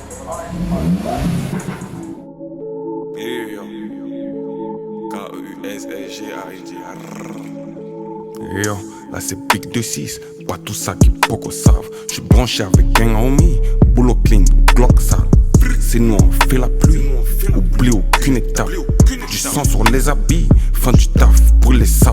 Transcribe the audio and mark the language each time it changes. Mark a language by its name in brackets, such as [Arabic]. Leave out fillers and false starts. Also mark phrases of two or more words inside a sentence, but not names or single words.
[French] Yeah. K-U-S-S-G-A-I-G. Yo, là c'est Big 2-6, pas tout ça qui beaucoup savent. J'suis branché avec [English] gang homie, [French] boulot clean, Glock sale. C'est nous on fait la pluie, oublie aucune étape. Du sang sur les habits, fin du taf pour les sapes.